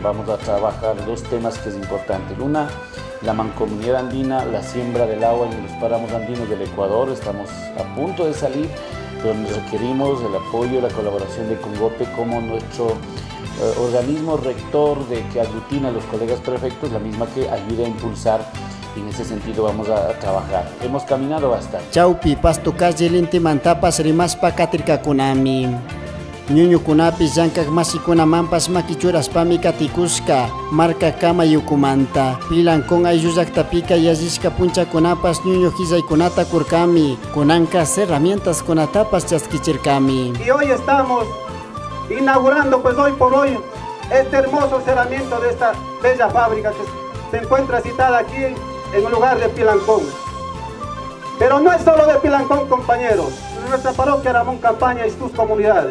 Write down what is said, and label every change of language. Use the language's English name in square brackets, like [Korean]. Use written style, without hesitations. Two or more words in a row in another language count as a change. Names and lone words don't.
[Spanish] Vamos a trabajar dos temas que es importante. Una, la mancomunidad andina, la siembra del agua en los páramos andinos del Ecuador. Estamos a punto de salir, donde requerimos el apoyo y la colaboración de Congope como nuestro organismo rector que aglutina a los colegas prefectos, la misma que ayuda a impulsar. Y en ese sentido vamos a trabajar. Hemos caminado bastante. [Quechua] Chaupi pasto calle lintimantapas rimaspa katirkakunami. Ñuñukunapi llankak masikunamanpas makichuraspami katikushka marca Kamayukumanta pilankon ayullaktapika yallishka punchakunapas ñuñu qillaykunata kurkami kunankas herramientas kunatapas chaskichirkami. [Spanish] Y hoy estamos inaugurando pues hoy por hoy este hermoso cerramiento de esta bella fábrica que se encuentra citada aquí en el lugar de Pilancón. Pero no es solo de Pilancón, compañeros, nuestra parroquia Ramón Campaña y sus comunidades.